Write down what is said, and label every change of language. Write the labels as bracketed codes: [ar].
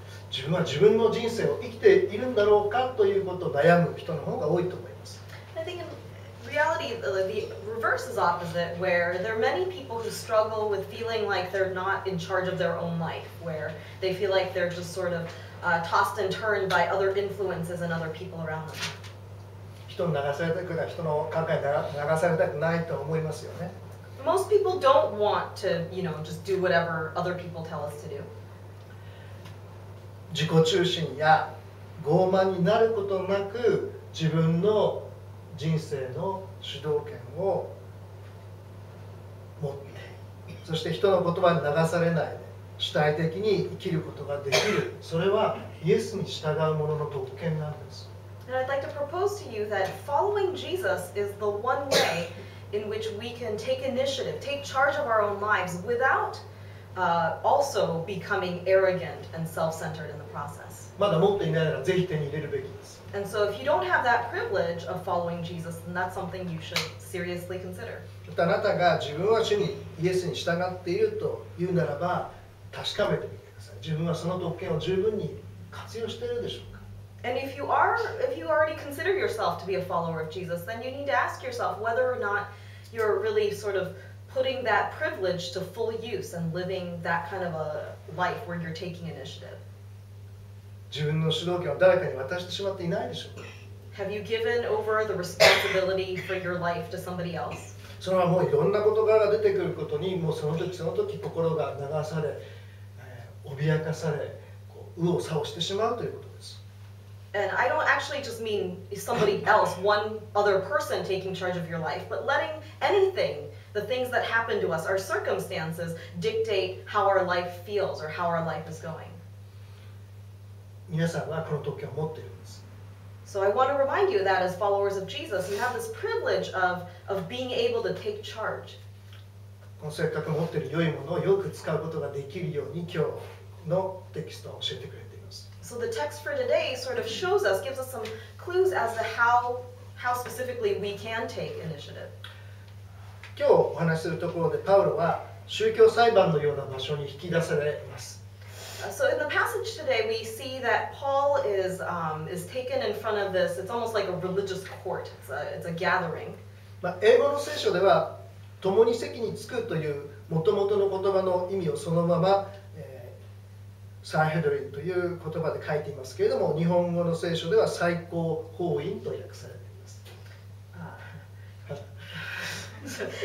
[ja] 自分は自分の人生を生きているんだろうかということを悩む人の方が多いと思います。 [en] I think in reality, the reverse is opposite, where there are many people who struggle with feeling like they're not in charge of their own life, where they feel like they're just sort of tossed and turned by other influences and other people around them. [ja] 人に流されたくない、人の考えに流されたくないと思いますよね。 [en] Most people don't want to, just do whatever other people tell us to do. [ja] 自己中心や傲慢になることなく、自分の人生の主導権を持って、そして人の言葉に流されないで主体的に生きることができる。それはイエスに従う者の特権なんです。 [en] And I'd like to propose to you that following Jesus is the one way in which we can take initiative, take charge of our own lives without also becoming arrogant and self-centered in the process. [ja] まだ持っていないならぜひ手に入れるべきです。 [en] And so if you don't have that privilege of following Jesus, then that's something you should seriously consider. [ja] あなたが自分は主にイエスに従っているというならば、確かめてみてください。自分はその特権を十分に活用しているでしょうか。 [en] And if you already consider yourself to be a follower of Jesus, then you need to ask yourself whether or not you're really sort of putting that privilege to full use and living that kind of a life where you're taking initiative. [ja] 自分の主導権を誰かに渡してしまっていないでしょうか。 [en] Have you given over the responsibility for your life to somebody else? [ja] それはもういろんな事柄が出てくることに、もうその時その時心が流され、脅かされ、右往左往してしまうということです。 [en] And I don't actually just mean somebody else, one other person taking charge of your life, but letting anything, the things that happen to us, our circumstances, dictate how our life feels or how our life is going. [ja] 皆さんはこの特権を持っているんです。 [en] So I want to remind you that as followers of Jesus, you have this privilege of being able to take charge. [ja] このせっかく持っている良いものをよく使うことができるように今日のテキストを教えてくれています。 [en] So the text for today sort of shows us, gives us some clues as to how specifically we can take initiative. [ja] 今日お話しするところでパウロは宗教裁判のような場所に引き出されます。 [en] So in the passage today, we see that Paul is taken in front of this. It's almost like a religious court. It's a gathering. [ja] 英語の聖書では共に席につくという元々の言葉の意味をそのままサンヘドリンという言葉で書いていますけれども、日本語の聖書では最高法院と訳されています。